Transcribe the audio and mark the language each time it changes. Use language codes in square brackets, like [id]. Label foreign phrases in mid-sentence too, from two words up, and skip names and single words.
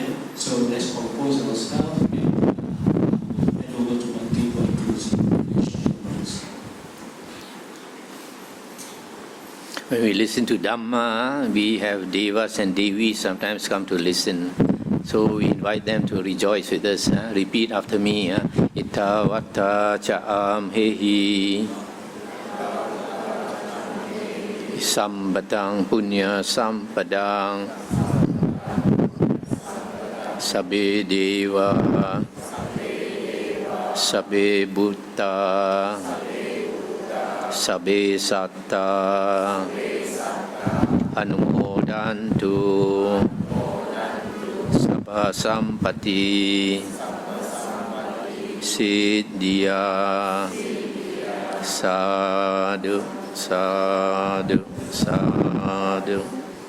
[en] So let's compose ourselves and hand over to Bhante for inclusive. When we listen to Dhamma, we have devas and devis sometimes come to listen. So we invite them to rejoice with us. Repeat after me. [pi] Itta vata cha'am hehi Sambatang punya sampadang Sabbe deva Sabbe bhutta Sabbe satta Anumodantu Sabba sampati Siddhya Sadhu Sadhu Sadhu